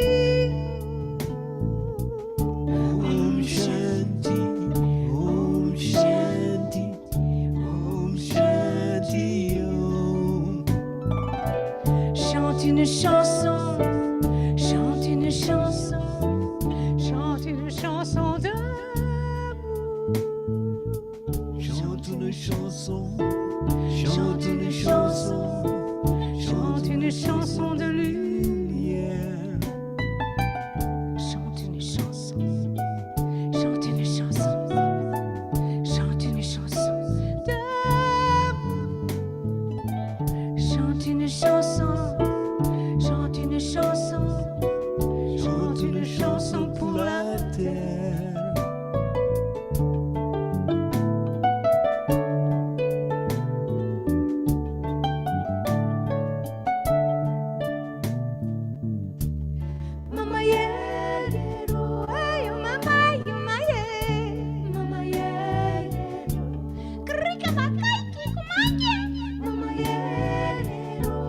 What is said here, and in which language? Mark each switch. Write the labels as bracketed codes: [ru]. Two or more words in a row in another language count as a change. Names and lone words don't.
[sa] Om Shanti, Om Shanti, Om Shanti, Om. [fr] Chante une chanson, chante une chanson, chante une chanson d'amour. Chante une chanson, chante une chanson, chante une chanson de lumière. Chante une chanson, chante une chanson, chante une chanson d'amour. Chante une chanson, chante une chanson, chante une chanson pour la terre. Mama yeah, oh, mama, mama yeah, krika bakai kikumake, mama yeah,